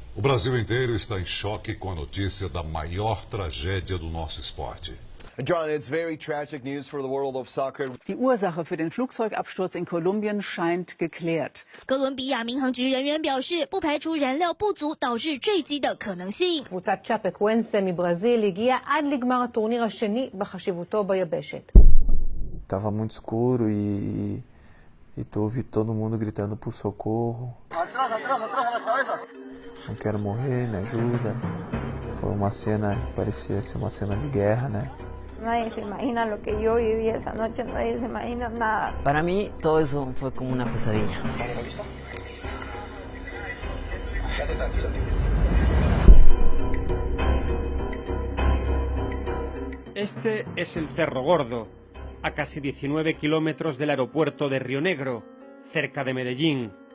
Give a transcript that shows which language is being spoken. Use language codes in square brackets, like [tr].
[pt] O Brasil inteiro está em choque com a notícia da maior tragédia do nosso esporte. [en] John, it's very tragic news for the world of soccer. [de] Die Ursache für den Flugzeugabsturz in Kolumbien scheint geklärt. [zh] 哥伦比亚民航局人员表示，不排除燃料不足导致坠机的可能性。 [he] קבוצת צ'אפקוואנסה מברזיל הגיעה עד לגמר הטורניר השני בחשיבותו ביבשת. [pt] Tava muito escuro e tu ouvi todo mundo gritando por socorro. [es] Atrás, atrás, atrás a la cabeza. [pt] Não quero morrer, me ajuda. Foi uma cena, parecia ser uma cena de guerra, né? [es] Nadie se imagina lo que yo viví esa noche, nadie se imagina nada. Para mí todo eso fue como una pesadilla. Quédate tranquilo, tío. Este es el Cerro Gordo, a casi 19 kilómetros del aeropuerto de Río Negro, cerca de Medellín.